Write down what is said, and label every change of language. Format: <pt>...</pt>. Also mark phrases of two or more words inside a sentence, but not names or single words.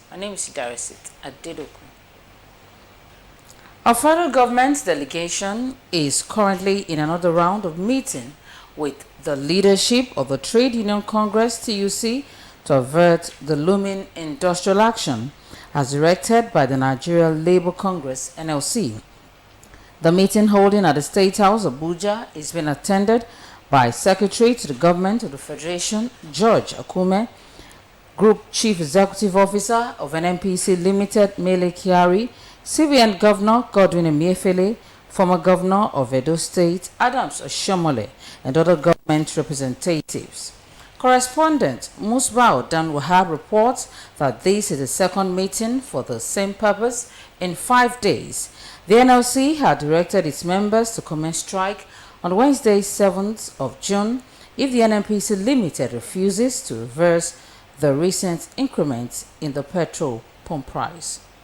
<en>My name is Idarisit Adedoku. Our federal government delegation is currently in another round of meeting with the leadership of the Trade Union Congress, TUC, to avert the looming industrial action as directed by the Nigeria Labour Congress, NLC. The meeting holding at the State House, Abuja, is being attended by Secretary to the Government of the Federation, George Akume, Group Chief Executive Officer of NNPC Limited, Mele Kyari, CBN Governor Godwin Emefiele, former Governor of Edo State, Adams Oshomole, and other government representatives. Correspondent Musbao Dan Wahab reports that this is the second meeting for the same purpose in 5 days. The NLC had directed its members to commence strike on Wednesday, 7th of June, if the NNPC Limited refuses to reverse the recent increment in the petrol pump price.</en>